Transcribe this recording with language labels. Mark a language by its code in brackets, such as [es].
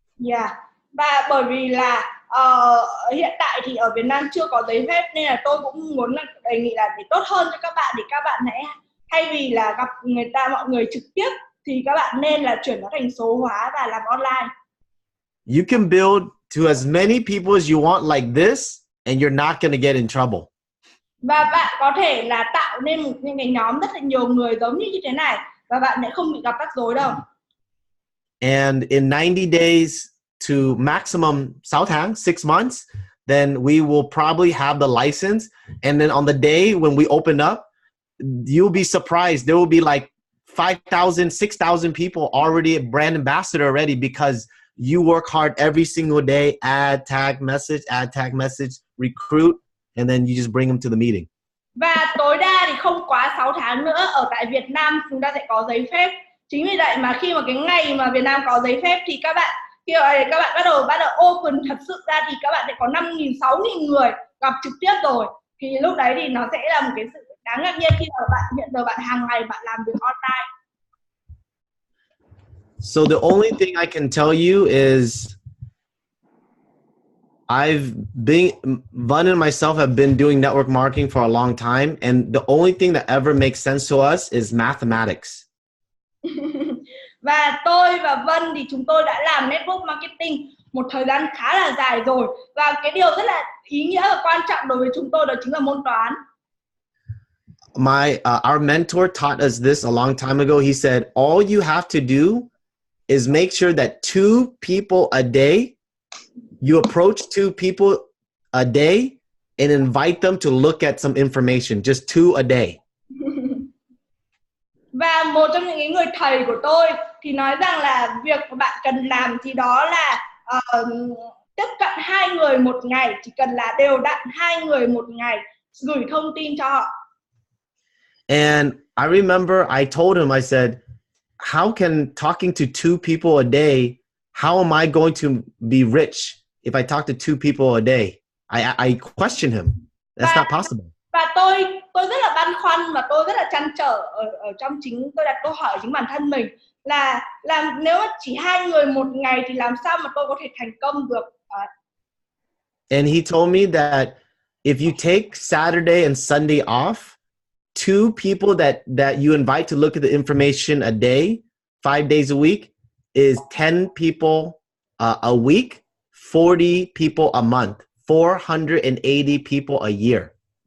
[en] Yeah. [vi] Và bởi vì là hiện tại thì ở Việt Nam chưa có giấy phép nên là tôi cũng muốn là đề nghị là để tốt hơn cho các bạn thì các bạn hãy thay vì là gặp mọi người trực tiếp thì các bạn nên là chuyển nó thành số hóa và làm online. [en] You can build to as many people as you want like this and you're not going to get in trouble. [vi] Và bạn có thể là tạo nên những cái nhóm rất là nhiều người giống như thế này và bạn sẽ không bị gặp rắc rối đâu. [en] And in 90 days to maximum [vi] 6 tháng, [en] 6 months, then we will probably have the license. And then on the day when we open up, you'll be surprised. There will be like 5,000, 6,000 people already brand ambassador already because you work hard every single day, add, tag, message, recruit, and then you just bring them to the meeting. [vi] Và tối đa thì không quá 6 tháng nữa ở tại Việt Nam chúng ta sẽ có giấy phép. Chính vì vậy mà khi mà cái ngày mà Việt Nam có giấy phép thì các bạn bắt đầu open thật sự ra thì các bạn sẽ có 5.000, 6.000 người gặp trực tiếp rồi. Thì lúc đấy thì nó sẽ là một cái sự đáng ngạc nhiên khi mà bạn hiện giờ bạn hàng ngày bạn làm việc online. [en] So the only thing I can tell you is Vân and myself have been doing network marketing for a long time, and the only thing that ever makes sense to us is mathematics. [vi] Và tôi và Vân thì chúng tôi đã làm network marketing một thời gian khá là dài rồi, và cái điều rất là ý nghĩa và quan trọng đối với chúng tôi đó chính là môn toán. [en] Our mentor taught us this a long time ago. He said, all you have to do is make sure that 2 people a day, you approach 2 people a day and invite them to look at some information, just 2 a day. [vi] Và một trong những người thầy của tôi thì nói rằng là việc của bạn cần làm thì đó là tiếp cận 2 người một ngày, chỉ cần là đều đặn 2 người một ngày, gửi thông tin cho họ. [en] And I remember I told him, I said, how can talking to 2 people a day, how am I going to be rich if I talk to 2 people a day? I question him. That's not possible. [vi] Và tôi rất là băn khoăn và tôi rất là trăn trở ở trong tôi đặt câu hỏi chính bản thân mình là nếu chỉ 2 người một ngày thì làm sao mà tôi có thể thành công được? [en] And he told me that if you take Saturday and Sunday off, 2 people that you invite to look at the information a day, 5 days a week, is 10 people a week, 40 people a month, 480 people a year.